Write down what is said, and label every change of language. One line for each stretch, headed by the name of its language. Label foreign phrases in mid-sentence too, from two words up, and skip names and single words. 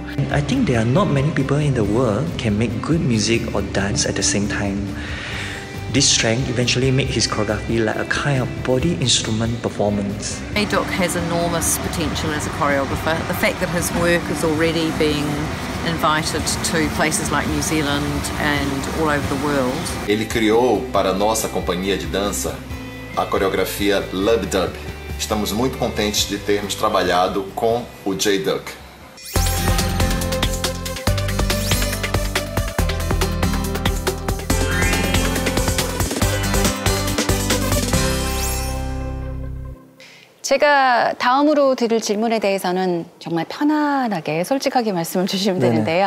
English: I think there are not many people in the world can make good music or dance at the same time. This strength eventually made his choreography like a kind of body instrument performance. Doc has enormous potential as a choreographer. The fact that his work is already being invited to places like New Zealand and all over the world.
Portuguese: Ele criou para a nossa companhia de dança a coreografia Lub Dub. Estamos muito contentes de termos trabalhado com o J-Duck.
Korean: 제가 다음으로 드릴 질문에 대해서는 정말 편안하게 솔직하게 말씀을 주시면 되는데요.